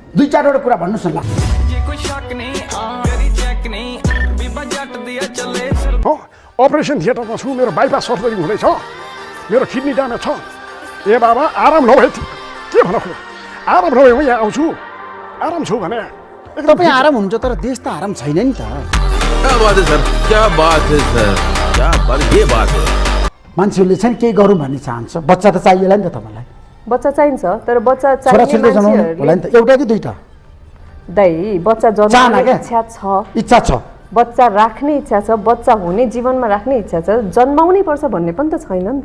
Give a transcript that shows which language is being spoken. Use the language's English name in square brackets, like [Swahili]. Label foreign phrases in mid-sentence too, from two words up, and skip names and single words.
[Nepali] 2-4 वटा कुरा भन्नुहोस् न ल अपरेसन थिएटरमा छु मेरो बाइपास सर्जरी हुँदैछ मेरो किडनी ड्यामेज छ ए बाबा आराम नभए के भन आराम नभए म यहाँ आउँछु आराम छु भने तपाईँ आराम हुनुहुन्छ तर देश त आराम छैन नि त [Hindi] क्या बात है सर क्या बात है सर क्या बात ये बात है [Nepali] मान्छेहरूले चाहिँ केही गरौँ भन्ने चाहन्छ बच्चा त चाहिएला नि त तपाईँलाई बच्चा चाहिन्छ तर बच्चा छोराछोरी जन्माउनु होला नि त एउटा कि दुईटा दाइ बच्चा जन्माउने इच्छा छ इच्छा छ बच्चा राख्ने इच्छा छ बच्चा हुने जीवनमा राख्ने इच्छा छ जन्माउनै पर्छ भन्ने पनि त छैन नि त